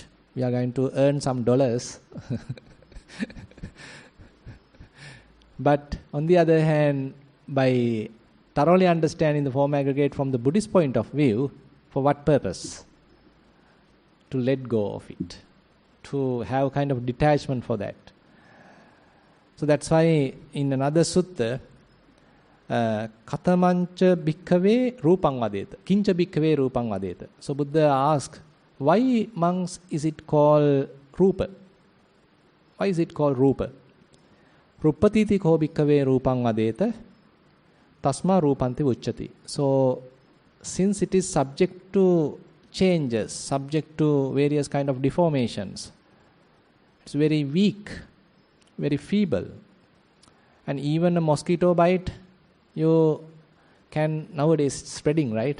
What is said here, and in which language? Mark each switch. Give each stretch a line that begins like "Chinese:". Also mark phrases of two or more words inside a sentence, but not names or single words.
English: We are going to earn some dollars. But on the other hand, by thoroughly understanding the form aggregate from the Buddhist point of view, for what purpose? To let go of it, to have kind of detachment for that. So that's why in another sutta,
Pali: Katamancha bhikkhave rupang vadeta, kincha bhikkhave rupang vadeta.
English: So Buddha asks, why, monks, is it called rupa? Why is it called rupa?
Pali: Ruppatiti ko bhikkhave rupang vadeta, tasma rupanti uchchati.
English: So since it is subject to changes, subject to various kind of deformations, it's very weak, very feeble. And even a mosquito bite, you can, nowadays spreading, right?